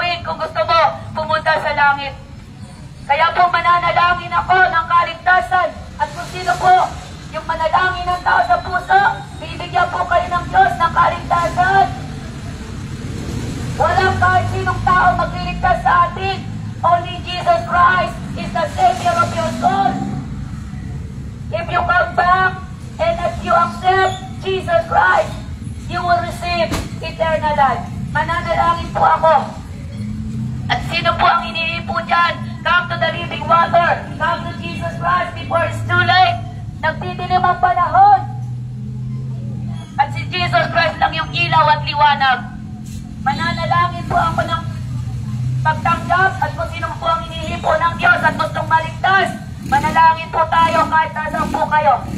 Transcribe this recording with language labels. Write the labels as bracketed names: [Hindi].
[Filipino] kung gusto mo pumunta sa langit. Kaya po mananalangin ako ng kaligtasan. At kung sino po yung manalangin ng tao sa puso, bibigyan po kayo ng Diyos ng kaligtasan. Walang kahit sinong tao magliligtas sa atin. [English] Only Jesus Christ is the Savior of your soul. If you come back and if you accept Jesus Christ, you will receive eternal life. [Filipino] Mananalangin po ako. At sino po ang iniipo dyan? [English] Come to the living water. Come to Jesus Christ before it's too late. [Filipino] Nagdidilim ang panahon. At si Jesus Christ lang yung ilaw at liwanag. Mananalangin po ako ng pagtanggap at kung sino po ang inihipo ng Diyos at gustong maligtas, manalangin po tayo kahit nasaan po kayo.